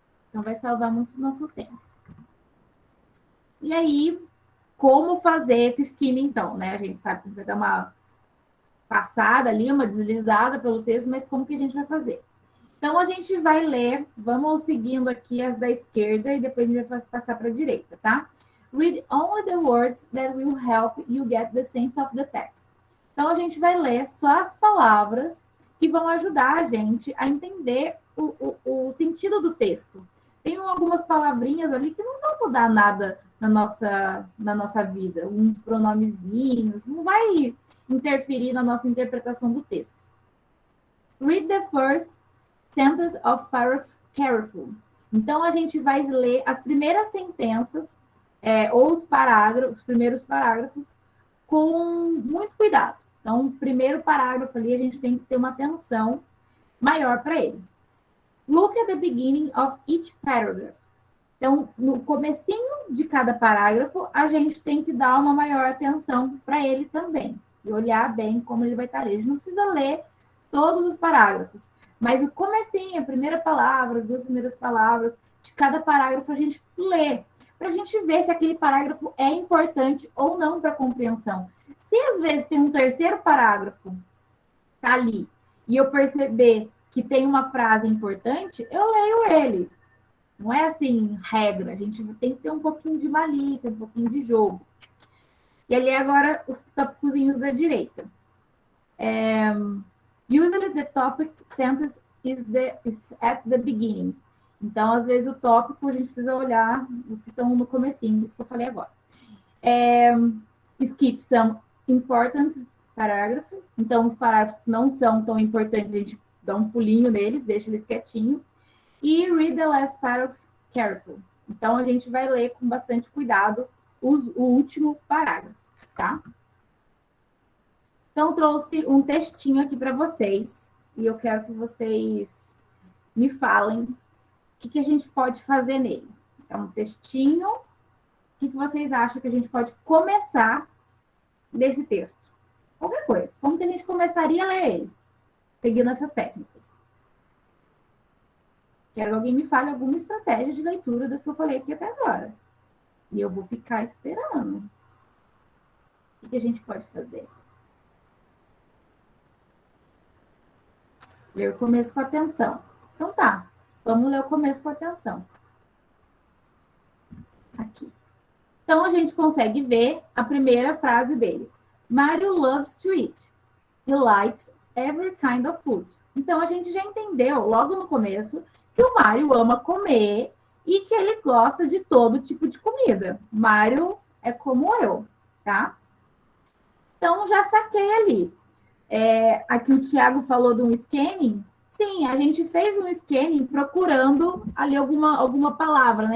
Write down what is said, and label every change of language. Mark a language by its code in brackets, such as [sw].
[pt] Então, vai salvar muito o nosso tempo. E aí, como fazer esse skimming, então, né? A gente sabe que vai dar uma passada ali, uma deslizada pelo texto, mas como que a gente vai fazer? Então, a gente vai ler, vamos seguindo aqui as da esquerda e depois a gente vai passar para a direita, tá? [en] Read only the words that will help you get the sense of the text. [pt] Então, a gente vai ler só as palavras que vão ajudar a gente a entender o sentido do texto. Tem algumas palavrinhas ali que não vão mudar nada na nossa vida, uns pronomezinhos, não vai interferir na nossa interpretação do texto. [en] Read the first sentence of paragraph carefully. [pt] Então, a gente vai ler as primeiras sentenças ou os primeiros parágrafos com muito cuidado. Então, o primeiro parágrafo ali, a gente tem que ter uma atenção maior para ele. [en] Look at the beginning of each paragraph. [pt] Então, no comecinho de cada parágrafo, a gente tem que dar uma maior atenção para ele também. E olhar bem como ele vai estar ali. A gente não precisa ler todos os parágrafos. Mas o comecinho, a primeira palavra, as duas primeiras palavras de cada parágrafo, a gente lê. Para a gente ver se aquele parágrafo é importante ou não para a compreensão. Se às vezes tem um terceiro parágrafo, tá ali, e eu perceber que tem uma frase importante, eu leio ele. Não é assim, regra. A gente tem que ter um pouquinho de malícia, um pouquinho de jogo. E ali agora os tópicozinhos da direita. [en] Usually the topic sentence is at the beginning. [pt] Então, às vezes, o tópico a gente precisa olhar os que estão no comecinho, isso que eu falei agora. [en] Skip some important paragraph. [pt] Então, os parágrafos não são tão importantes, a gente dá um pulinho neles, deixa eles quietinhos. [en] E read the last paragraph carefully. [pt] Então, a gente vai ler com bastante cuidado o último parágrafo, tá? Então, trouxe um textinho aqui para vocês. E eu quero que vocês me falem o que a gente pode fazer nele. Então, um textinho, o que vocês acham que a gente pode começar desse texto? Qualquer coisa. Como que a gente começaria a ler ele? Seguindo essas técnicas. Quero que alguém me fale alguma estratégia de leitura das que eu falei aqui até agora. E eu vou ficar esperando. O que a gente pode fazer? Ler o começo com atenção. Então tá, vamos ler o começo com atenção. Aqui. Então a gente consegue ver a primeira frase dele. [en] Mario loves to eat. He likes every kind of food. [pt] Então a gente já entendeu logo no começo que o Mario ama comer e que ele gosta de todo tipo de comida. Mario é como eu, tá? Então já saquei ali. Aqui o Thiago falou de um scanning. Sim, a gente fez um scanning procurando ali alguma palavra, né?